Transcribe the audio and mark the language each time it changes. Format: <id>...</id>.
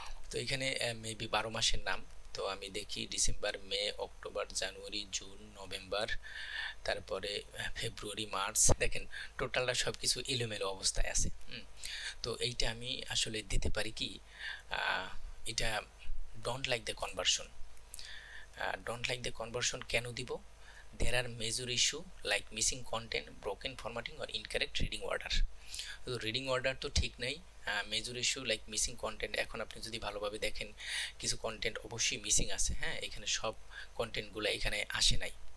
<bn>তো এখানে মেবি 12 মাসের নাম। তো আমি দেখি ডিসেম্বর, মে, অক্টোবর, জানুয়ারি, জুন, নভেম্বর, তারপরে ফেব্রুয়ারি, মার্চ। দেখেন টোটালটা সব কিছু এলোমেলো অবস্থায় আছে। তো এইটা আমি আসলে দিতে পারি কি, এটা</bn> <en>Don't like the conversion.</en> <bn>Don't like the conversion কেন দিব?</bn> <en>there are major issue like missing content, broken formatting or incorrect reading order।</en> <bn>তো রিডিং অর্ডার তো ঠিক নেই,</bn> <en>Major issue like missing content.</en> <bn>এখন আপনি যদি ভালোভাবে দেখেন কিছু কন্টেন্ট অবশ্যই মিসিং আছে, এখানে সব কন্টেন্টগুলো এখানে আসে নাই।</bn>